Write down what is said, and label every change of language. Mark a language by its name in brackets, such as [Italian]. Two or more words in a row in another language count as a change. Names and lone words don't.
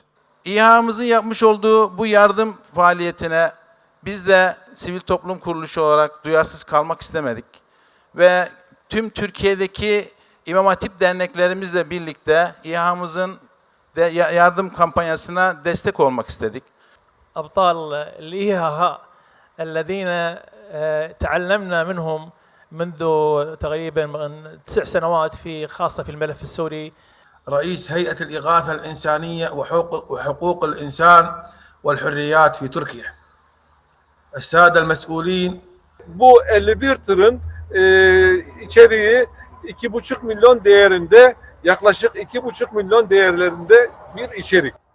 [Turkish] İHA'mızın yapmış olduğu bu yardım faaliyetine biz de sivil toplum kuruluşu olarak duyarsız kalmak istemedik. Ve tüm Türkiye'deki İmam Hatip derneklerimizle birlikte İHA'mızın yardım kampanyasına destek olmak istedik. [Arabic] أبطال الإيهاء الذين تعلمنا منهم منذ تقريبا 9 سنوات في خاصة في الملف السوري. رئيس هيئة الإغاثة الإنسانية وحقوق الإنسان والحريات في تركيا. السادة المسؤولين. [Turkish] Bu 51 tırın içeriği 2,5 milyon değerinde, yaklaşık 2,5 milyon değerlerinde bir içerik.